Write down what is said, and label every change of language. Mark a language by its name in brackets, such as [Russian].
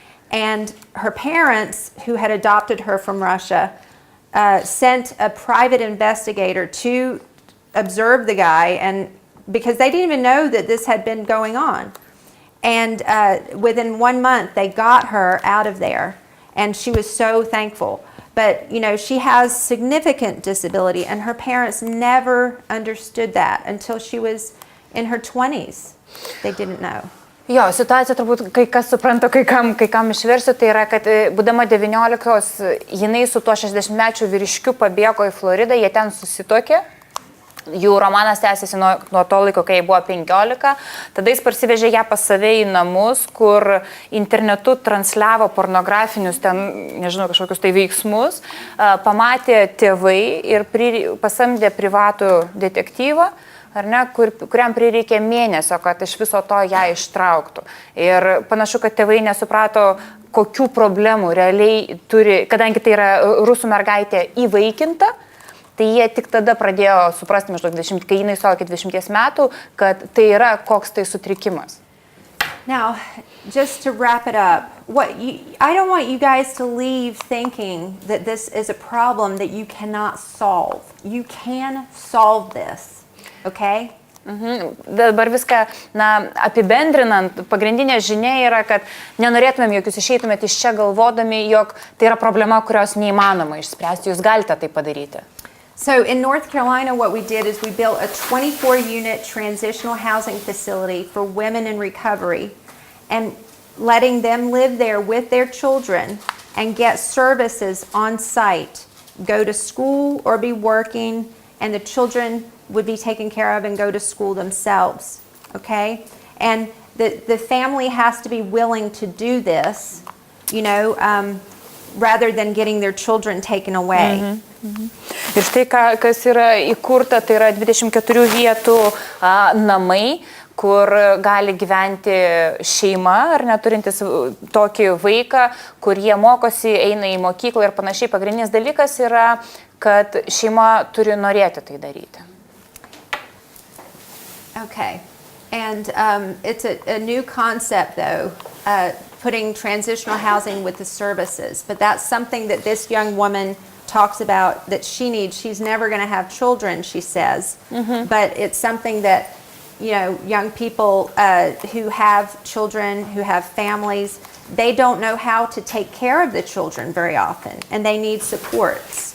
[English] And her parents, who had adopted her from Russia, sent a private investigator to observe the guy, and because they didn't even know that this had been going on. And within 1 month, they got her out of there, and she was so thankful. But, you know, she has significant disability, and her parents never understood that until she was in her 20s. They didn't know. [Lithuanian] Jo, situacija turbūt kai kas supranta, kai kam išversiu, tai yra, kad būdama 19, jinai su tuo 60-mečiu vyriškiu pabėgo į Floridą, jie ten susituokė. Jų romanas tęsiasi nuo to laiko, kai jai buvo 15. Tada jis parsivežė ją pas save į namus, kur internetu transliavo pornografinius ten, nežinau, kažkokius tai veiksmus. Pamatė tėvai ir pasamdė privatų detektyvą, ar ne, kuriam prireikė mėnesio, kad iš viso to ją ištrauktų. Ir panašu, kad tėvai nesuprato, kokių problemų realiai turi, kadangi tai yra rusų mergaitė įvaikinta. Tai jie tik tada pradėjo suprasti, maždaug 20, kai jinai sulaukė 20 metų, kad tai yra koks tai sutrikimas. [English] Now, just to wrap it up, I don't want you guys to leave thinking that this is a problem that you cannot solve. You can solve this, okay? [Lithuanian] Dabar viską apibendrinant, pagrindinė žinia yra, kad nenorėtumėm, jog jūs išeitumėte iš čia galvodami, jog tai yra problema, kurios neįmanoma išspręsti. Jūs galite tai padaryti. [English] So in North Carolina, what we did is we built a 24-unit transitional housing facility for women in recovery, and letting them live there with their children and get services on site, go to school or be working, and the children would be taken care of and go to school themselves, okay? And the family has to be willing to do this, you know, rather than getting their children taken away. [Lithuanian] Ir štai, kas yra įkurta, tai yra 24 vietų namai, kur gali gyventi šeima ar neturintis tokį vaiką, kur jie mokosi, eina į mokyklą ir panašiai. Pagrindinis dalykas yra, kad šeima turi norėti tai daryti. [English] Okay, and it's a new concept though, putting transitional housing with the services, but that's something that this young woman talks about that she needs. She's never going to have children, she says, but it's something that, you know, young people who have children, who have families, they don't know how to take care of the children very often, and they need supports.